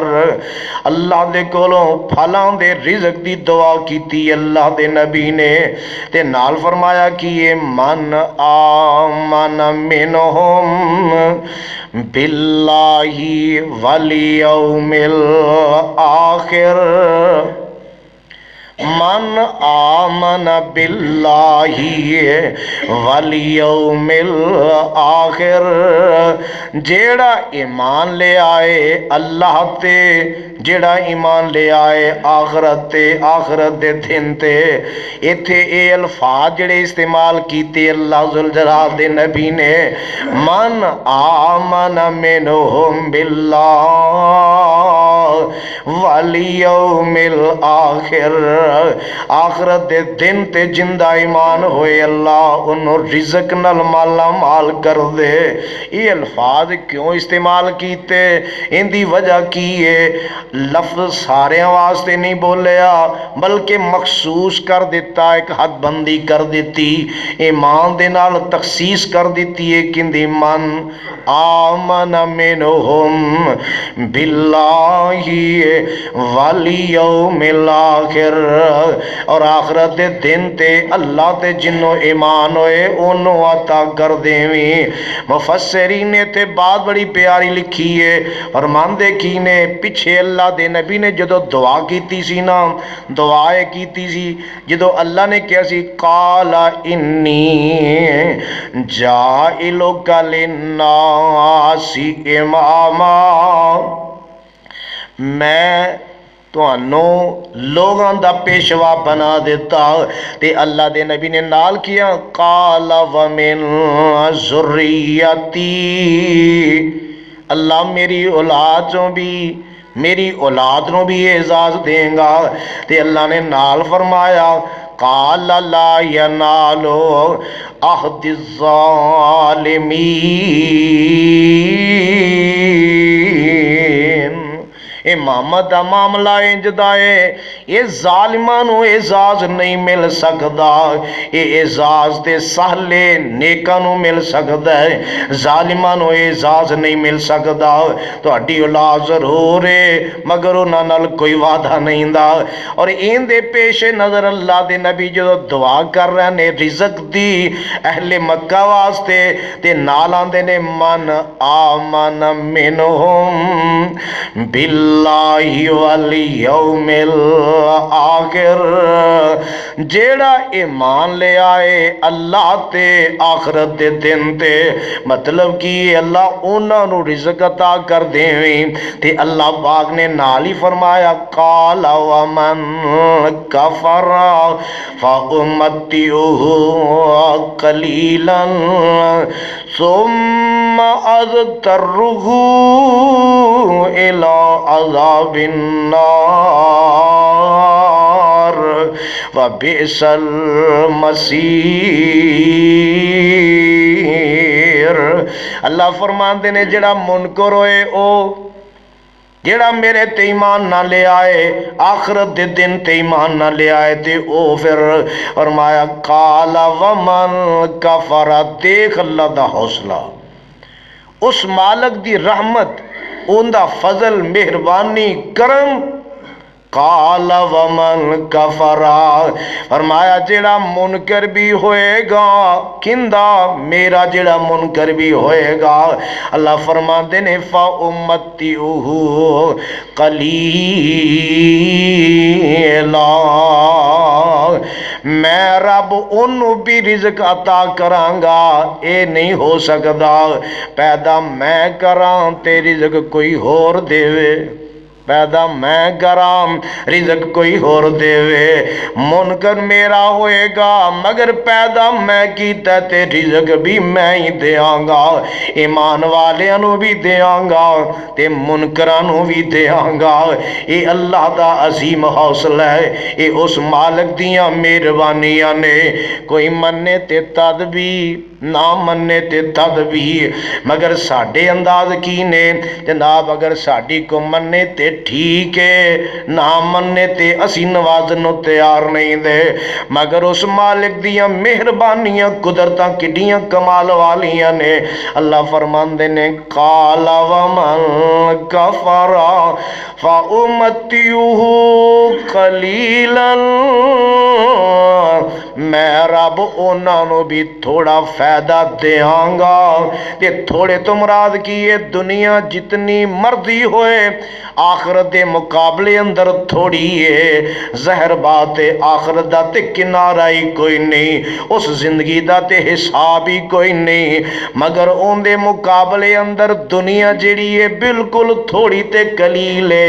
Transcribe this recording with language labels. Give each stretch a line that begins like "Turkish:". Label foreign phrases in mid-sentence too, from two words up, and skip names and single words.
Punjabi: ਅੱਲਾ ਦੇ ਕੋਲੋਂ ਫਲਾਂ ਦੇ ਰਿਜ਼ਕ ਦੀ ਦੁਆ ਕੀਤੀ ਅੱਲਾ ਦੇ ਨਬੀ ਨੇ, ਤੇ ਨਾਲ ਫਰਮਾਇਆ ਕਿ ਇਹ
Arabic: من آمن منهم بالله واليوم الآخر, من آمن بالله واليوم الآخر,
Punjabi: ਜੇੜਾ ਈਮਾਨ ਲੈ ਆਏ ਅੱਲਾ ਤੇ, ਜੇੜਾ ਈਮਾਨ ਲੈ ਆਏ ਆਖਰਤ ਤੇ, ਆਖਰਤ ਦੇ ਦਿਨ ਤੇ। ਇੱਥੇ ਯੇ ਅਲਫ਼ਾਜ਼ ਜੇੜੇ ਇਸਤੇਮਾਲ ਕੀਤੇ ਅੱਲਾ ਜ਼ੁਲ ਜਲਾਲ ਦੇ ਨਬੀ ਨੇ,
Arabic: من آمن منهم بالله واليوم الآخر,
Punjabi: ਆਖਰਤ ਦੇ ਦਿਨ ਤੇ ਜ਼ਿੰਦਾ ਈਮਾਨ ਹੋਏ ਅੱਲਾ ਉਨ੍ਹੋਂ ਰਿਜ਼ਕ ਨਾਲ ਮਾਲਾ ਮਾਲ ਕਰ ਦੇ। ਯੇ ਅਲਫ਼ਾਜ਼ ਕਿਉਂ ਇਸਤੇਮਾਲ ਕੀਤੇ, ਇਨਕੀ ਵਜ੍ਹਾ ਕੀ ਹੈ? ਲਫ਼ਜ਼ ਸਾਰੇ ਵਾਸਤੇ ਨਹੀਂ ਬੋਲਿਆ, ਬਲਕਿ ਮਖ਼ਸੂਸ ਕਰ ਦਿੱਤਾ, ਇਕ ਹੱਦਬੰਦੀ ਕਰ ਦਿੱਤੀ, ਈਮਾਨ ਦੇ ਨਾਲ ਤਖ਼ਸੀਸ ਕਰ ਦਿੱਤੀ ਹੈ।
Arabic: किंदी من آمن منهم بالله واليوم الآخر,
Punjabi: ਔਰ ਆਖਰਤ ਦੇ ਦਿਨ ਤੇ ਅੱਲਾ ਤੇ ਜਿਨ੍ਹੋਂ ਈਮਾਨ ਹੋਏ ਉਨ੍ਹੋਂ ਅਤਾ ਕਰ ਦੇਵੀ। ਮੁਫ਼ੱਸਿਰੀਨ ਨੇ ਤੇ ਬਾਤ ਬੜੀ ਪਿਆਰੀ ਲਿਖੀ ਹੈ, ਫ਼ਰਮਾਂਦੇ ਕੀ ਨੇ ਪਿੱਛੇ ਅੱਲਾ ਦੇ ਨਬੀ ਨੇ ਜਦੋਂ ਦੁਆ ਕੀਤੀ ਸੀ ਨਾ, ਦੁਆਏ ਕੀਤੀ ਸੀ ਜਦੋਂ ਅੱਲਾ ਨੇ ਕਹਾ ਸੀ
Arabic: قال إني جاعلك للناس إماما,
Punjabi: ਮੈਂ ਤੁਹਾਨੂੰ ਲੋਕਾਂ ਦਾ ਪੇਸ਼ਵਾ ਬਨਾ ਦੇਤਾ। ਤੇ ਅੱਲਾ ਦੇ ਨਬੀ ਨੇ ਨਾਲ ਕਿਹਾ
Arabic: قال ومن ذريتي,
Punjabi: ਅੱਲਾ ਮੇਰੀ ਔਲਾਦ ਚੋਂ ਭੀ, ਮੇਰੀ ਔਲਾਦ ਨੂੰ ਭੀ ਏਜਾਜ਼ ਦੇਗਾ। ਤੇ ਅੱਲਾ ਨੇ ਨਾਲ ਫ਼ਰਮਾਇਆ
Arabic: قال لا ينال عهدي الظالمين,
Punjabi: ਇਮਾਮਤ ਕਾ ਮਾਮਲਾ ਇੰਜਦਾ ਹੈ, ਯੇ ਜ਼ਾਲਿਮਾਂ ਨੂੰ ਏਜਾਜ਼ ਨਹੀਂ ਮਿਲ ਸਕਦਾ, ਯੇ ਏਜਾਜ਼ ਤੇ ਸਾਲੇ ਨੇਕਾਂ ਨੂੰ ਮਿਲ ਸਕਦਾ ਹੈ, ਜ਼ਾਲਿਮਾਂ ਨੂੰ ਏਜਾਜ਼ ਨਹੀਂ ਮਿਲ ਸਕਦਾ। ਤੁਹਾਡੀ ਔਲਾਦ ਜ਼ਰੂਰ ਹੈ ਮਗਰ ਉਨ੍ਹਾਂ ਨਾਲ ਕੋਈ ਵਾਅਦਾ ਨਹੀਂ ਦਾ। ਔਰ ਇਨਦੇ ਪੇਸ਼ੇ ਨਜ਼ਰ ਅੱਲਾ ਦੇ ਨਬੀ ਜੋ ਦੁਆ ਕਰ ਰਹੇ ਨੇ ਰਿਜ਼ਕ ਦੀ ਅਹਲੇ ਮੱਕਾ ਵਾਸਤੇ, ਤੇ ਨਾਲ ਆਂਦੇ ਨੇ
Arabic: من آمن منهم بالله واليوم الآخر,
Punjabi: ਜੇੜਾ ਈਮਾਨ ਲੈ ਆਏ ਅੱਲਾ ਤੇ ਆਖਰਤ ਦੇ ਦਿਨ ਤੇ, ਮਤਲਬ ਕਿ ਅੱਲਾ ਉਨ੍ਹਾਂ ਨੂੰ ਰਿਜ਼ਕ ਅਤਾ ਕਰ ਦੇਵੇ। ਤੇ ਅੱਲਾ ਪਾਕ ਨੇ ਨਾਲ ਹੀ ਫ਼ਰਮਾਇਆ
Arabic: قال ومن كفر فأمتعه قليلا ثم أضطره إلى عذاب النار وبئس المصير.
Punjabi: اللہ فرماتے نے جڑا منکر ہوئے او جیڑا میرے تے ایمان نہ لے آئے، آخرت دے دن تے ایمان نہ لے آئے تے او پھر فرمایا
Arabic: قال ومن کفر،
Punjabi: دیکھ اللہ دا حوصلہ، اس مالک دی رحمت، اون دا فضل، مہربانی، کرم،
Arabic: قال ومن کفر،
Punjabi: فرمایا جیڑا منکر بھی ہوئے گا، کندہ میرا جیڑا منکر بھی ہوئے گا، اللہ فرماندے نے فَأُمَّتِّعُهُ
Arabic: قَلِيلًا،
Punjabi: میں رب انہوں بھی رزق عطا کرانگا، اے نہیں ہو سکدا پیدا میں کران تے رزق کوئی اور دیوے، پیدا میں کرام رزق کوئی اور دیوے، منکر میرا ہوئے گا مگر پیدا میں کیتا تے رزق بھی میں ہی دیاں گا، ایمان والیاں بھی دیاں گا تے منکرانوں بھی دیاں گا۔ اے اللہ دا عظیم حوصلہ ہے، اے اس مالک دیاں مہربانیاں نے، کوئی منے تے تد بھی نہ منے تے تد بھی، مگر ساڑھے انداز کی نے جناب، اگر ساڑھی کو منے تے ٹھیک ہے، نہ مننے تے اسی نوازنوں تیار نہیں دے، مگر اس مالک دیاں مہربانیاں قدرتاں کڈیاں کمال والیاں نے۔ اللہ فرماندے نے
Arabic: قال ومن کفر فَأُمَتِّعُهُ قَلِيلًا،
Punjabi: میں رب انہاں نو بھی تھوڑا فائدہ دیاں گا، تے تھوڑے تو مراد کیے دنیا جتنی مرضی ہوئے، آخرت دے مقابلے اندر تھوڑی ہے، زہر بات ہے آخرت دا تے کنارہ ہی کوئی نہیں، اس زندگی دا تے حساب ہی کوئی نہیں، مگر ان دے مقابلے اندر دنیا جڑی ہے بالکل تھوڑی تے قلیل ہے۔